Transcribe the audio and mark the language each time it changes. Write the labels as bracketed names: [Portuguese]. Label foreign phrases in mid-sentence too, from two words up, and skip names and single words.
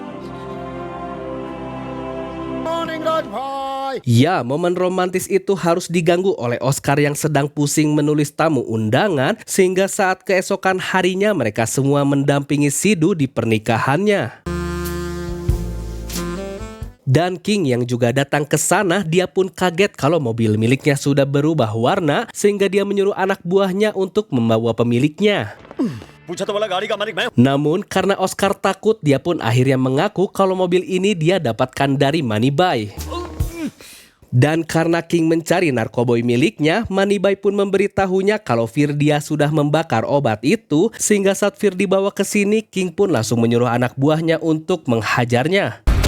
[Indonesian] Ya, momen romantis itu harus diganggu oleh Oscar yang sedang pusing menulis tamu undangan, sehingga saat keesokan harinya mereka semua mendampingi Sidhu di pernikahannya. Dan King yang juga datang ke sana, dia pun kaget kalau mobil miliknya sudah berubah warna, sehingga dia menyuruh anak buahnya untuk membawa pemiliknya. [Hindi] पूछा तो बोला गाड़ी का मालिक मैं हूं। [Indonesian] Namun karena Oscar takut, dia pun akhirnya mengaku kalau mobil ini dia dapatkan dari Moneyboy. Dan karena King mencari narkoboy miliknya, Moneyboy pun memberitahunya kalau Firdia sudah membakar obat itu, sehingga saat Fir dibawa ke sini, King pun langsung menyuruh anak buahnya untuk menghajarnya.